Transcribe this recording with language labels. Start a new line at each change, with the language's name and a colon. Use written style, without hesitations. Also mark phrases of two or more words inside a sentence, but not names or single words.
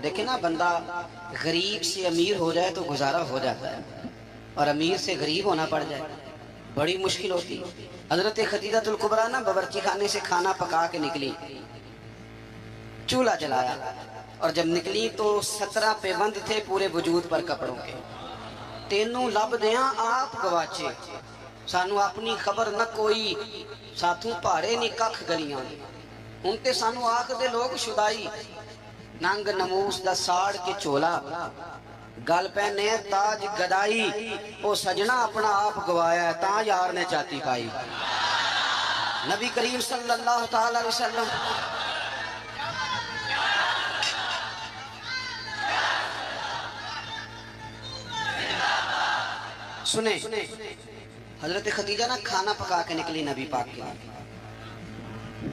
Urdu: دیکھیں نا, بندہ غریب سے امیر ہو جائے تو گزارا ہو جاتا ہے, اور امیر سے غریب ہونا پڑ جائے بڑی مشکل ہوتی. حضرت خدیجہ الکبریٰ نا باورچی خانے سے کھانا پکا کے نکلی, چولہا جلایا, اور جب نکلی تو 17 پیوند تھے پورے وجود پر کپڑوں کے.
Punjabi: تینوں لب دیاں آپ گواچے, سانوں اپنی خبر نہ کوئی، ساتھو بھارے نی ککھ گلیاں. ہُن تے سانوں آکھدے لوک شدائی، ننگ نموس دا ساڑ کے چولا، گل پہنے تاج گدائی، او سجنا اپنا آپ گوایا تاں یار نے چاتی پائی.
Urdu: نبی کریم
Arabic: صلى الله تعالى عليه وسلم
Urdu: سنے، حضرت خدیجہ نا کھانا پکا کے نکلی نبی پاک کے لیے.